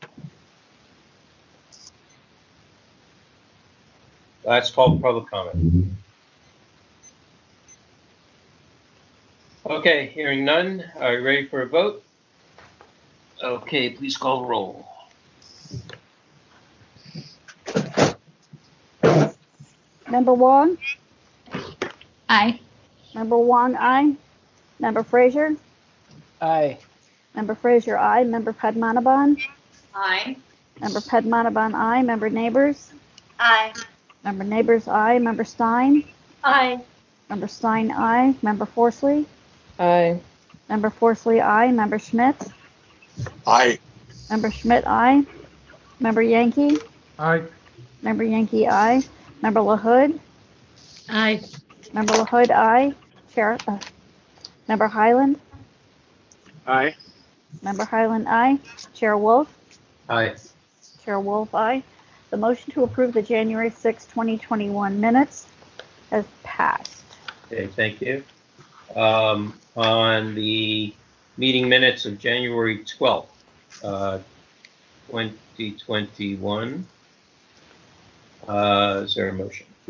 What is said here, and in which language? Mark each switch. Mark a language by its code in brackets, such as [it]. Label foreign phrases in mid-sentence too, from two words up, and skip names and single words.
[en] Last call for public comment. Okay, hearing none. Are you ready for a vote? Okay, please call the roll. Member Wong? Aye. Member Wong, aye. Member Frazier? Aye. Member Frazier, aye. Member Padmanabhan? Aye. Member Padmanabhan, aye. Member Neighbors? Aye. Member Neighbors, aye. Member Stein? Aye. Member Stein, aye. Member Forsley? Aye. Member Forsley, aye. Member Schmidt? Aye. Member Schmidt, aye. Member Yankee? Aye. Member Yankee, aye. Member LaHood? Aye. Member LaHood, aye. Member Highland? Aye. Member Highland, aye. Chair Wolf? Aye. Chair Wolf, aye. The motion to approve the January 6, 2021 minutes has passed. Okay, thank you. On the meeting minutes of January 12th, 2021, is there a motion?